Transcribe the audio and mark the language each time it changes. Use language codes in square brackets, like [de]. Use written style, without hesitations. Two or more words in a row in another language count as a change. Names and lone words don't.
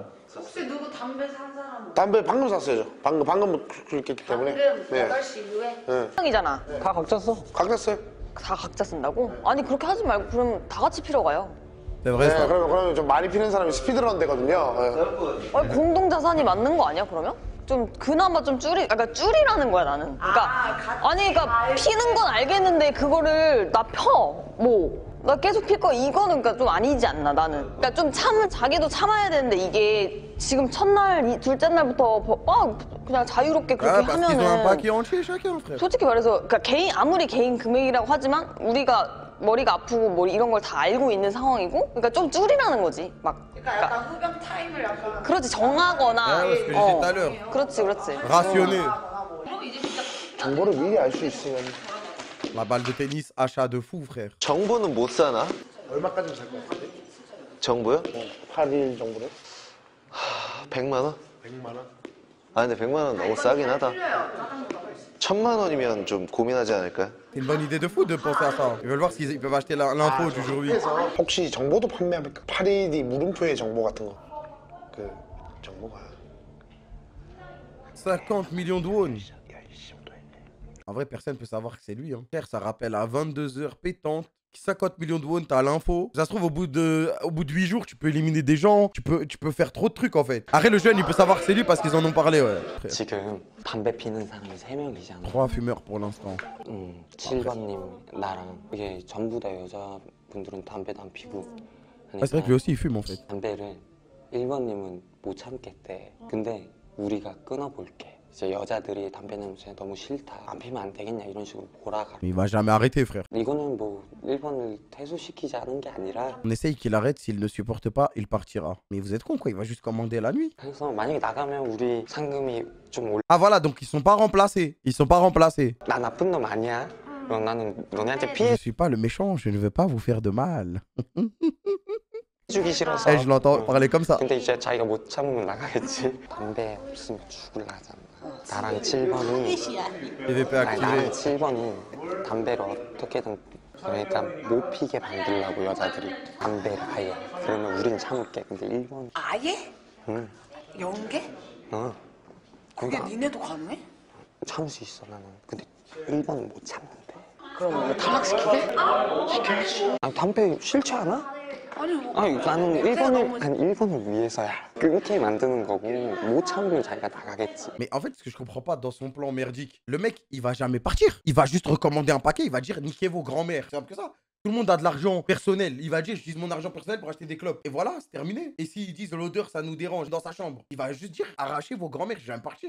[ko] 혹시 누구 담배 산 사람? 담배 방금 샀어요. 저. 방금 그렇기 때문에. 방금 8시 이후에? 형이잖아. 다 각자 써. 각자 써요. 다 각자 쓴다고? 아니 그렇게 하지 말고 그럼 다 같이 피러 가요. [fr] C'est vrai, [ko] 네, [fr] ça. [ko] 그러면 좀 많이 피는 사람이 스피드런 되거든요. 네. 아니, 공동 자산이 맞는 거 아니야 그러면? 좀 그나마 좀 그러니까 줄이라는 거야 나는. 그러니까 아니 그러니까 피는 건 알겠는데 그거를 나 나 계속 필 거 이거는 그러니까 좀 아니지 않나 나는. 그러니까 좀 자기도 참아야 되는데 이게 지금 첫날 둘째 날부터 그냥 자유롭게 그렇게 [fr] Ah, parce qu'ils ont un [ko] 하면은 [fr] paquet entier chacun, frère. [ko] 솔직히 말해서 그러니까 아무리 개인 금액이라고 하지만 우리가 머리가 아프고 뭐 이런 걸 다 알고 있는 상황이고 그러니까 좀 줄이라는 거지 막. 그러니까 약간 후병 타임을 약간. 그렇지 정하거나. [fr] Ouais, ouais, ce que j'ai dit tout à l'heure. [ko] 그렇지. [fr] Rationner. [ko] 그럼 이제 진짜 정보를 미리 알 수 있으면. [fr] La balle de tennis, achat de fou, frère. [ko] 정보는 못 사나? 얼마까지는 살 것 같은데? 정보요? 8일 정도로? 100만 원? 100만 원? 아 근데 100만 원 너무 싸긴 하다. 1000만 원이면 좀 고민하지 않을까요? [fr] C'est une bonne idée de fou de penser à ça. Ils veulent voir s'ils peuvent acheter l'info du jour 8. [ko] 혹시 정보도 판매합니까? 8일 뒤 물음표의 정보 같은 거. 그 정보가 [fr] 50 millions de won. En vrai, personne peut savoir que c'est lui. Hein. Frère, ça rappelle à 22 heures pétantes. 50 millions de won, t'as l'info. Ça se trouve, au bout de 8 jours, tu peux éliminer des gens. Tu peux faire trop de trucs, en fait. Après, le jeune, il peut savoir que c'est lui parce qu'ils en ont parlé, ouais. Frère. [ko] 지금 담배 피는 사람이 3명이잖아. [fr] 3 fumeurs pour l'instant. [ko] 7번님, 나랑 이게 전부 다 여자분들은 담배도 안 피고 [fr] Ah, c'est vrai que lui aussi, il fume, en fait. [ko] 담배를 1번님은 못 참겠대. 근데 우리가 끊어볼게. 이제 여자들이 담배 냄새 너무 싫다. 안 피면 안 되겠냐 이런 식으로 몰아가. [fr] Mais il va jamais arrêter, frère. [ko] 이거는 뭐 1번을 퇴소시키자는 게 아니라 [fr] On essaye qu'il arrête. S'il ne supporte pas, il partira. Mais vous êtes con, quoi. Il va juste commander la nuit. [ko] 그래서 만약에 나가면 우리 상금이 좀 올라. [fr] Ah, voilà. Donc, ils sont pas remplacés. Ils sont pas remplacés. [ko] 나 나쁜 놈 아니야. 나는 너네한테 [fr] Je [ko] 피해 [fr] suis pas le méchant. Je ne veux pas vous faire de mal. [ko] 주기 싫어서. [fr] Eh, je l'entends parler comme ça. [ko] 근데 이제 자기가 못 참으면 나가겠지. 담배 없으면 죽을라 하잖아. 나랑 7번이 [fr] PVP [ko] 나랑 [fr] activé. [ko] 7번이 담배를 어떻게든 그러니까 못 피게 만들려고 여자들이 담배를 아예. 그러면 우린 참을게. 근데 1번 아예? 응. 연계? 그게 니네도 가능해? 참을 수 있어 나는. 근데 1번은 못 참는데. 그럼 뭐 탈락시키게? 아니 담배 싫지 않아? 아니 나는 1번을 위해서야. 끊게 만드는 거고 못 참으면 자기가 나가겠지. [fr] Mais en fait, ce que je comprends pas dans son plan merdique, le mec, il va jamais partir. Il va juste recommander un paquet. Il va dire niquez vos grands-mères. C'est simple que ça. Tout le monde a de l'argent personnel. Il va dire, j'utilise mon argent personnel pour acheter des clopes. Et voilà, c'est terminé. Et s'ils disent l'odeur, ça nous dérange dans sa chambre, il va juste dire, arrachez vos grands-mères, je viens de partir.